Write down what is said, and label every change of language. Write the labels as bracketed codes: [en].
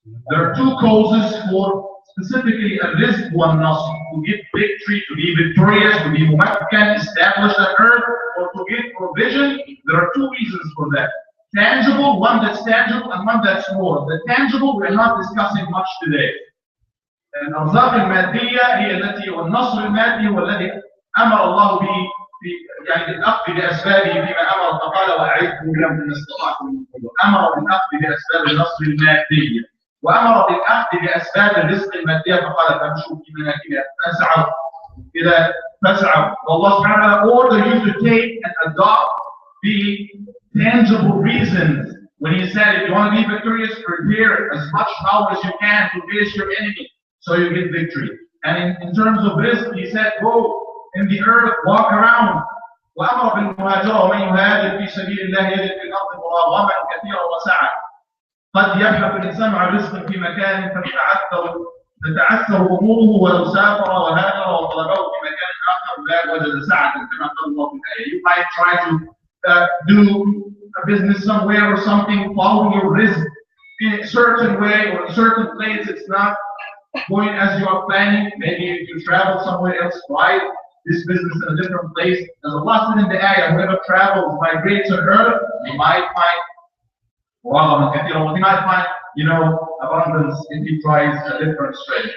[en] There are two causes for specifically [ar] الرزق والنصر, [en] to get victory, to be victorious, to be ممكن, established on earth, or to get provision. There are two reasons for that. Tangible, one that's tangible and one that's more. The tangible we're not discussing much today. [ar] الأرزاق المادية هي التي والنصر المادي هو الذي أمر الله به يعني بالأخذ بأسبابه فيما أمر فقال وأعدوا لهم ما استطعتم من قوة. أمر بالأخذ بأسباب النصر المادية وأمر بالأخذ بأسباب الرزق المادية فقال فامشوا في مناكبها فاسعوا إذا فاسعوا. والله سبحانه وتعالى [en] ordered you to take and adopt the tangible reasons when He said if you want to be victorious, prepare as much power as you can to face your enemy, so you get victory. And in terms of risk, He said, go in the earth, walk around. [ar] وأمر بالمهاجرة ومن يهاجر في سبيل الله يجد في الأرض مراغما كثيرا وسعة. قد يبحث الإنسان عن رزق في مكان فتتعثر أموره ولو سافر وهاجر وطلبه في مكان آخر لا وجد سعة كما قال الله في الآية. [en] You might try to do a business somewhere or something, following your risk in a certain way or a certain place. It's not going as you are planning. Maybe if you travel somewhere else, try this business in a different place. As Allah said in the ayah, whoever travels, migrates on earth, he might find abundance if he tries a different strategy.